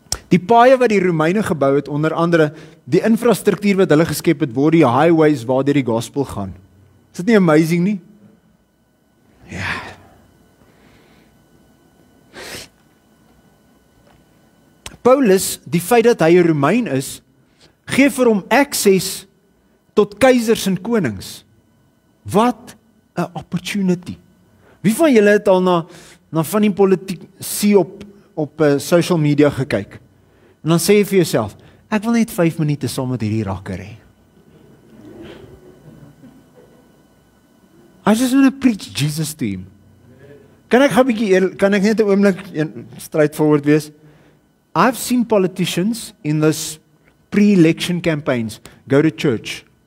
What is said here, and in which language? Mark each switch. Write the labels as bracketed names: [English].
[Afrikaans] Die paaie wat die Romeine gebou het, onder andere die infrastruktuur wat hulle geskep het, word die highways waardeur die gospel gaan. Is dit nie amazing nie? Ja. Paulus, die feit dat hy 'n Romein is, gee vir hom access tot keisers en konings. Wat 'n opportunity. Wie van julle het al na van die politici op social media gekyk? En dan sê jy vir jouself, ek wil net 5 minute saam met hierdie rakker hê. [English] I just want to preach Jesus to him. [Afrikaans] Kan ek net 'n oomblik straightforward wees? [English] I've seen politicians in this pre-election campaigns go to church.